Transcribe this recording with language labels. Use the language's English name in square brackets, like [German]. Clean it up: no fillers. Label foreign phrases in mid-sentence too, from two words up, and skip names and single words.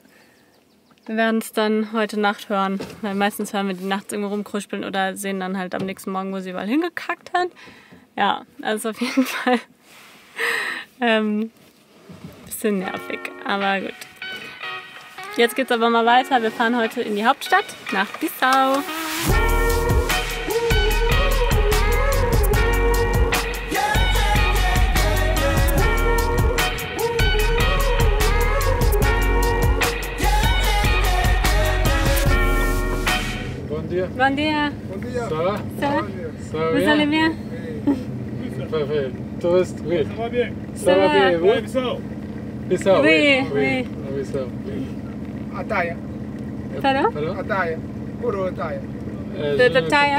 [German] Wir werden es dann heute Nacht hören, weil meistens hören wir die nachts irgendwo rumkruspeln oder sehen dann halt am nächsten Morgen, wo sie überall hingekackt hat. Ja, also auf jeden Fall bisschen nervig, aber gut. Jetzt geht's aber mal weiter. Wir fahren heute in die Hauptstadt, nach Bissau. [Portuguese] Bom dia. Bom dia. Bom dia. [French] Ça va? Ça va? Ça Vous allez bien? Parfait. Touriste, oui. Ça va bien? Ça va bien, et vous? Ouais, Bissau. Bissau, Oui, oui. Ah, Bissau. Ataia. Pardon? Pardon? Ataia. Puro Ataia. De taille,